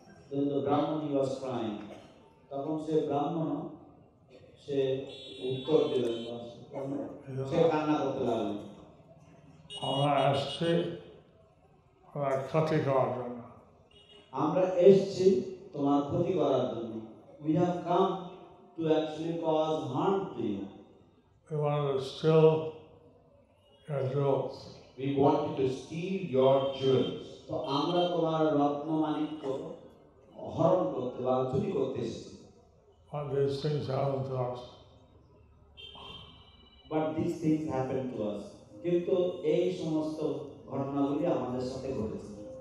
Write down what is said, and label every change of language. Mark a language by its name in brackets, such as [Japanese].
[English] Then the Brahman he was crying. [Bangla] তখন সে ব্রাহ্মণ সে উত্তর দিলেন, সে কান্না করতে লাগলেন। আমরা আসছি ওরা ক্ষতি করার জন্য। আমরা এসেছি তোমার ক্ষতি করার জন্য। [English] We have come to actually cause harm to you. We wanted to steal your jewels. We wanted to steal your jewels. [Bangla] তো আমরা তোমার রত্ন মাণিক্য হরণ করতে বা চুরি করতে এসেছি। [English] But these things happen to us. But these things happen to us. [Bangla] কিন্তু এই সমস্ত ঘটনাগুলি আমাদের সাথে ঘটেছে।